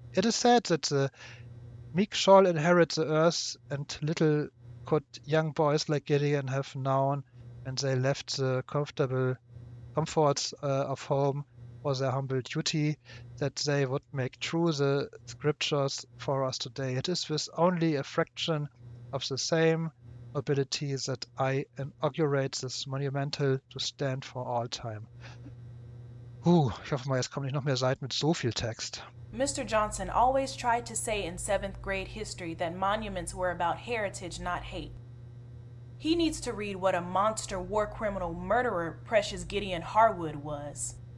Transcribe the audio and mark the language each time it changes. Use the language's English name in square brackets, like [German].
[English] It is said that the meek shall inherit the earth, and little could young boys like Gideon have known when they left the comfortable comforts of home for their humble duty, that they would make true the scriptures for us today. It is with only a fraction of the same nobility that I inaugurate this monumental to stand for all time. [German] Ich hoffe mal, jetzt kommen nicht noch mehr Seiten mit so viel Text. [English] Mr. Johnson always tried to say in 7th grade history that monuments were about heritage, not hate. He needs to read what a monster war criminal murderer Precious Gideon Harwood was.